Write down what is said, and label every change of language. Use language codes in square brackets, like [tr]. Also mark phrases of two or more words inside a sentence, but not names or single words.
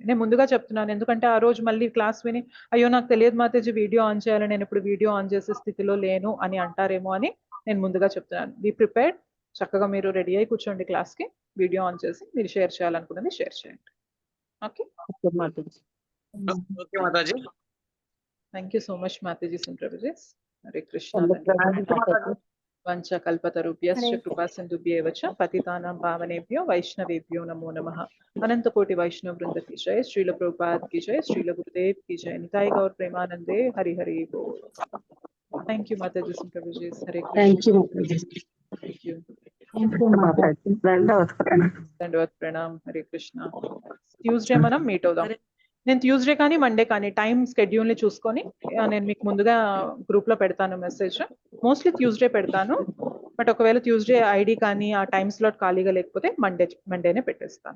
[te] నేను ముందుగా చెప్తున్నాను, ఎందుకంటే ఆ రోజు మళ్ళీ క్లాస్ విని అయ్యో నాకు తెలియదు మాతాజీ వీడియో ఆన్ చేయాలి, నేను ఇప్పుడు వీడియో ఆన్ చేసే స్థితిలో లేను అని అంటారేమో అని నేను ముందుగా చెప్తున్నాను. [en] be prepared, [te] చక్కగా మీరు రెడీ అయి కూర్చోండి క్లాస్కి, వీడియో ఆన్ చేసి మీరు షేర్ చేయాలనుకున్నది షేర్ చేయండి. ఓకే ఓకే మాతాజీ. [en] Thank you so much Mataji and Prabhujis. [sa] హరే కృష్ణ. వంచ కల్పతరుభ్యశ్చ కృపా సింధుభ్యేవ చ పతితానాం పావనేభ్యో వైష్ణవేభ్యో నమో నమః. అనంత కోటి వైష్ణవ వృంద [hi] की जय, श्रील प्रभुपाद की जय, श्रील गुरुदेव की जय, निताई गौर प्रेमानंदे, हरि हरि बोल. [en] Thank you Mataji and प्रभुजी. [sa] हरे कृष्ण. [en] Thank you Mataji. Thank you. [sa] దండవత్ ప్రణామ్. హరే కృష్ణ. [te] ట్యూస్డే మనం మీట్ అవుదాం. నేను ట్యూస్డే కానీ మండే కానీ [en] time schedule [te] ని చూసుకొని నేను మీకు ముందుగా గ్రూప్ లో పెడతాను మెసేజ్. మోస్ట్లీ ట్యూస్డే పెడతాను, బట్ ఒకవేళ ట్యూస్డే ఐడి కానీ ఆ [en] time slot [te] ఖాళీగా లేకపోతే మండేనే పెట్టేస్తాను.